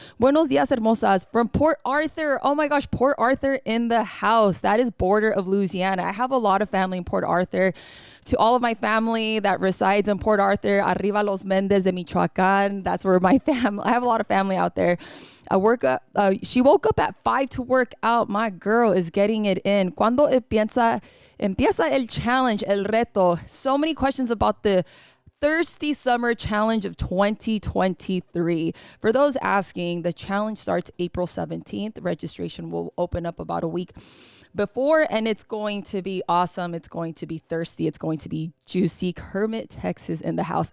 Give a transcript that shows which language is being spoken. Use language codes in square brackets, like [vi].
[es] Buenos dias, hermosas, [en] from Port Arthur. Oh my gosh, Port Arthur in the house. That is border of Louisiana. I have a lot of family in Port Arthur. To all of my family that resides in Port Arthur, [es] arriba los Mendes de Michoacán, [en] that's where my family, I have a lot of family out there. She woke up at 5 to work out. My girl is getting it in. [es] Cuando empieza el challenge, el reto? [en] So many questions about the Thirsty Summer Challenge of 2023. For those asking, the challenge starts April 17th. Registration will open up about a week before, and it's going to be awesome. It's going to be thirsty. It's going to be juicy. Kermit, Texas in the house.